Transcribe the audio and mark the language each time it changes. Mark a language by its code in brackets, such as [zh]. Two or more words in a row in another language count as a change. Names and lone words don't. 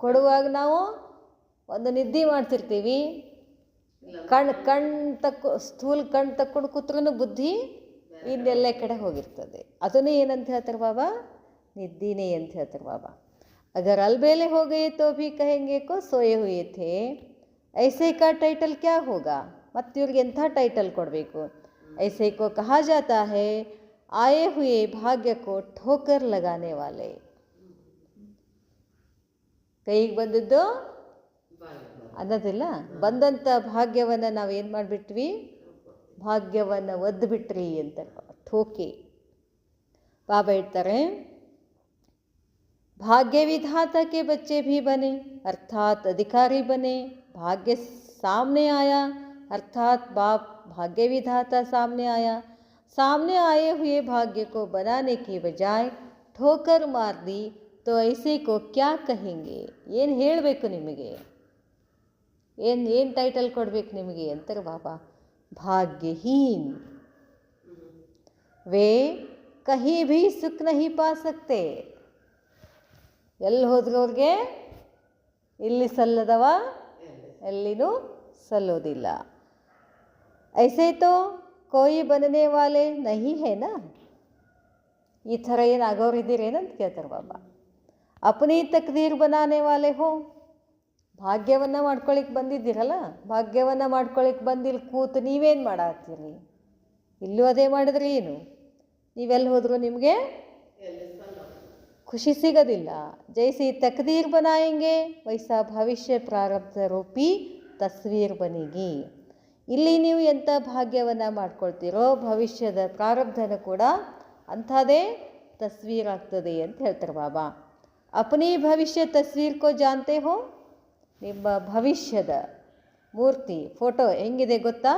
[kn] ಕೊಡುವಾಗ ನಾವು ಒಂದು ನಿದ್ದೆ ಮಾಡ್ತಿರ್ತೀವಿ, ಸ್ಥೂಲ ಕಣ್ಣು ತಕ್ಕೊಂಡು ಕೂತ್ರೂ ಬುದ್ಧಿ ಇನ್ನೆಲ್ಲ ಕಡೆ ಹೋಗಿರ್ತದೆ. ಅದನ್ನೇ ಏನಂತ ಹೇಳ್ತಾರೆ ಬಾಬಾ? ನಿದ್ದೀನೇ ಅಂತ ಹೇಳ್ತಾರೆ ಬಾಬಾ. [hi] अगर अलबेले हो गए तो भी कहेंगे को सोए हुए थे, ऐसे का टाइटल क्या होगा? [kn] ಮತ್ತು ಇವ್ರಿಗೆ ಎಂಥ ಟೈಟಲ್ ಕೊಡಬೇಕು? [hi] ऐसे को कहा जाता है आए हुए भाग्य को ठोकर लगाने वाले. [kn] ಕೈಗೆ ಬಂದದ್ದು ಅನ್ನೋದಿಲ್ಲ, ಬಂದಂಥ ಭಾಗ್ಯವನ್ನು ನಾವೇನು ಮಾಡಿಬಿಟ್ವಿ? ಭಾಗ್ಯವನ್ನು ಒದ್ದು ಬಿಟ್ರಿ ಅಂತ ठोके. ಬಾಬಾ ಹೇಳ್ತಾರೆ, [hi] भाग्य विधाता के बच्चे भी बने अर्थात अधिकारी बने. भाग्य सामने आया अर्थात बाप भाग्य विधाता सामने आया. सामने आए हुए भाग्य को बनाने की बजाय ठोकर मार दी तो ऐसे को क्या कहेंगे? [kn] ಏನು ಹೇಳಬೇಕು ನಿಮಗೆ? ಏನು ಟೈಟಲ್ ಕೊಡಬೇಕು ನಿಮಗೆ ಅಂತಾರೆ ಬಾಬಾ? [hi] भाग्यहीन. वे कहीं भी सुख नहीं पा सकते. [kn] ಎಲ್ಲಿ ಹೋದ್ರು ಅವ್ರಿಗೆ ಇಲ್ಲಿ ಸಲ್ಲದವ ಎಲ್ಲಿನೂ ಸಲ್ಲೋದಿಲ್ಲ. [hi] ऐसे तो कोई बनने वाले नहीं है ना? [kn] ಈ ಥರ ಏನು ಆಗೋರಿದ್ದೀರೇನಂತ ಕೇಳ್ತಾರೆ ಬಾಬಾ. [hi] अपनी तकदीर बनाने वाले हो. [kn] ಭಾಗ್ಯವನ್ನು ಮಾಡ್ಕೊಳಿಕ್ಕೆ ಬಂದಿದ್ದೀರಲ್ಲ, ಭಾಗ್ಯವನ್ನು ಮಾಡ್ಕೊಳಿಕ್ಕೆ ಬಂದಿಲ್ಲಿ ಕೂತು ನೀವೇನು ಮಾಡಾತ್ತೀರಿ? ಇಲ್ಲೂ ಅದೇ ಮಾಡಿದ್ರೆ ಏನು? ನೀವೆಲ್ಲಿ ಹೋದರೂ ನಿಮಗೆ खुशी ಸಿಗೋದಿಲ್ಲ. [hi] जैसी तकदीर बनाएंगे वैसा भविष्य प्रारब्ध रूपी तस्वीर बनेगी. [kn] ಇಲ್ಲಿ ನೀವು ಎಂಥ ಭಾಗ್ಯವನ್ನು ಮಾಡ್ಕೊಳ್ತೀರೋ ಭವಿಷ್ಯದ ಪ್ರಾರಬ್ಧನ ಕೂಡ ಅಂಥದೇ ತಸ್ವೀರ್ ಆಗ್ತದೆ ಅಂತ ಹೇಳ್ತಾರೆ ಬಾಬಾ. [hi] अपनी भविष्य तस्वीर को जानते हो? [kn] ನಿಮ್ಮ ಭವಿಷ್ಯದ ಮೂರ್ತಿ ಫೋಟೋ ಹೆಂಗಿದೆ ಗೊತ್ತಾ?